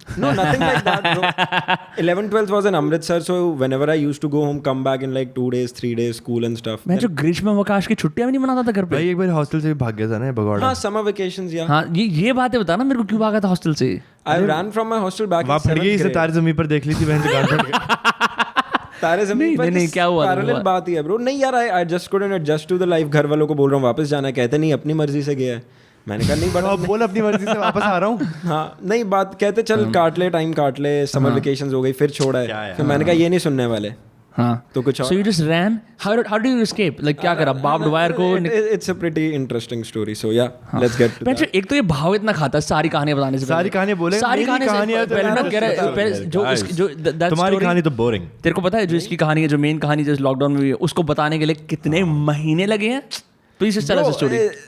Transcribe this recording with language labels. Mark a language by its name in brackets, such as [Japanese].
[English] No, nothing like that, bro. 11th, 12th was in Amritsar, so whenever I used to go home, come back in like 2 days, 3 days, school and stuff. [Hindi] मैं जो ग्रीष्मावकाश की छुट्टियां भी नहीं मनाता था घर पे. भाई एक बार हॉस्टल से भी भाग गया था ना भगौड़ा. [English] हाँ, summer vacations, yeah. [Hindi] हाँ, ये बातें बता ना मेरे को क्यों भागा था हॉस्टल से. [English] I ran from my hostel back in 7th grade. [Hindi] वहाँ फट गई, सितारे ज़मीन पर देख ली थी, बहन से गाल फट गई. तारे जमीन पर नहीं, क्या हुआ था? पैरेलल बात ही है ब्रो। नहीं यार, [English] I just couldn't adjust to the life. [Hindi] घर वालों को बोल रहा हूँ वापस जाना है, कहते नहीं अपनी मर्जी से गया है। मैंने कहा नहीं बट बोल अपनी मर्जी से वापस आ रहा हूँ। हाँ नहीं, बात कहते चल काट ले, टाइम काट ले, समर वेकेशंस हो गई, फिर छोड़ा है। फिर मैंने कहा ये नहीं सुनने वाले। हाँ तो कुछ [English] so you just ran, how did you escape, like [Hindi] क्या करा, [English] Barbed wire को it's a pretty interesting story, so yeah let's get to that. [Hindi] एक तो ये भाव इतना खाता है सारी कहानियां बताने से, सारी कहानियां बोले, सारी कहानियां तो पहले ना कह रहा है पहले जो तुम्हारी कहानी तो बोरिंग। तेरे को पता है जो इसकी कहानी है, जो मेन कहानी जो लॉकडाउन में हुई है, उसको बताने के लिए कितने महीने लगे हैं? [English] Please just tell us the story.